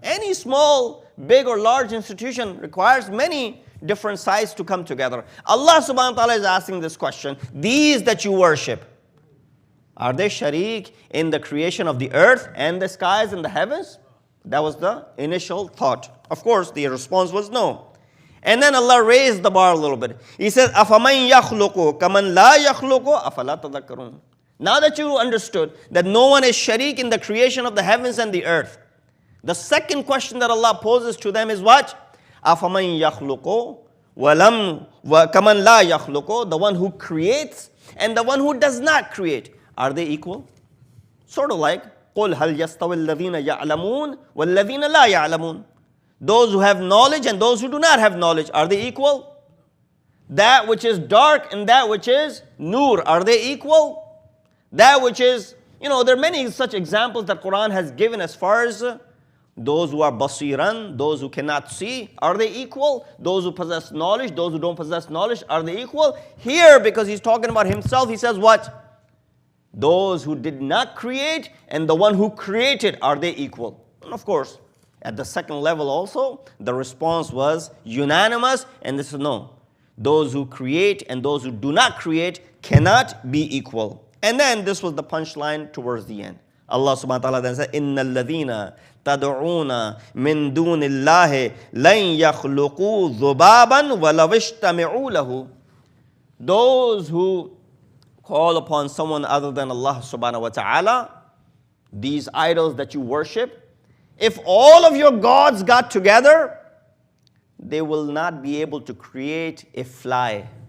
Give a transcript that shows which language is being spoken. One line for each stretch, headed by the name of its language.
English: Any small, big or large institution requires many different sides to come together. Allah subhanahu wa ta'ala is asking this question. These that you worship, are they sharik in the creation of the earth and the skies and the heavens? That was the initial thought. Of course, the response was no. And then Allah raised the bar a little bit.
Arabic: He says, أَفَمَنْ يَخْلُقُ كَمَنْ لَا يَخْلُقُ أَفَلَا تَذَكَّرُونَ.
English: Now that you understood that no one is sharik in the creation of the heavens and the earth, the second question that Allah poses to them is what?
Arabic: أَفَمَنْ يَخْلُقُ وَلَمْ وَكَمَنْ لَا يَخْلُقُ.
English: The one who creates and the one who does not create, are they equal? Sort of like,
Arabic: قُلْ هَلْ يَسْتَوِي الَّذِينَ يَعْلَمُونَ وَالَّذِينَ لَا يَعْلَمُونَ.
English: Those who have knowledge and those who do not have knowledge, are they equal? That which is dark and that which is nur, are they equal? That which is, there are many such examples that Quran has given as far as those who are basiran, those who cannot see, are they equal? Those who possess knowledge, those who don't possess knowledge, are they equal? Here, because he's talking about himself, he says what? Those who did not create and the one who created, are they equal? And of course, at the second level also, the response was unanimous, and this is no. Those who create and those who do not create cannot be equal. And then this was the punchline towards the end. Allah subhanahu wa ta'ala then said,
Arabic: إِنَّ الَّذِينَ تَدْعُونَ مِن دُونِ اللَّهِ لَن يَخْلُقُوا ذُبَابًا وَلَوِ اجْتَمِعُوا لَهُ.
English: Those who call upon someone other than Allah subhanahu wa ta'ala, these idols that you worship, if all of your gods got together, they will not be able to create a fly.